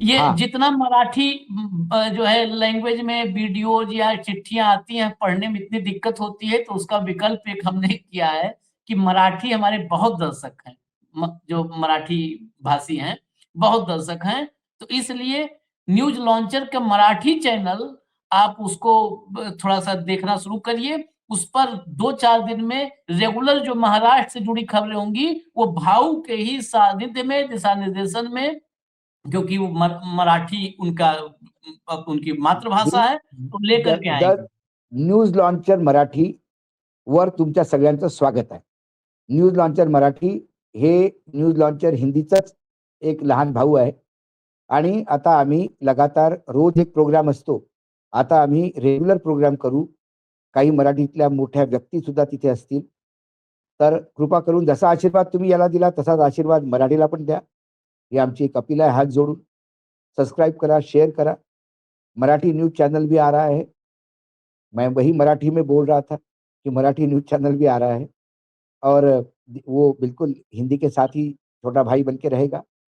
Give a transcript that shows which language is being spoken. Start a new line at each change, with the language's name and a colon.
Hindi: ये जितना मराठी जो है लैंग्वेज में वीडियोज या चिट्ठियां आती हैं, पढ़ने में इतनी दिक्कत होती है, तो उसका विकल्प एक हमने किया है कि मराठी हमारे बहुत दर्शक हैं, जो मराठी भाषी हैं बहुत दर्शक हैं, तो इसलिए न्यूज लॉन्चर का मराठी चैनल आप उसको थोड़ा सा देखना शुरू करिए। उस पर 2-4 दिन में रेगुलर जो महाराष्ट्र से जुड़ी खबरें होंगी वो भाऊ के ही सानिध्य में, दिशा निर्देशन में, क्योंकि वो मराठी उनकी मातृभाषा है, तो लेकर के आएंगे।
Marathi: न्यूज लॉन्चर मराठी वर तुमच्या सगळ्यांचं स्वागत आहे। न्यूज लॉन्चर मराठी हे न्यूज लॉन्चर हिंदीचाच एक लहान भाऊ आहे आणि आता आम्ही लगातार रोज एक प्रोग्राम असतो। आता आम्ही रेग्युलर प्रोग्राम करू। काही मराठीतल्या मोठ्या व्यक्ती सुद्धा तिथे असतील। तर कृपा करून जसा आशीर्वाद तुम्ही याला दिला तसाच आशीर्वाद मराठीला पण द्या। ये आमची एक अपील
Hindi: है हाथ जोड़ू।
Marathi: सब्सक्राइब करा, शेयर करा।
Hindi: मराठी न्यूज चैनल भी आ रहा है। मैं वही मराठी में बोल रहा था कि मराठी न्यूज चैनल भी आ रहा है और वो बिल्कुल हिंदी के साथ ही छोटा भाई बन के रहेगा।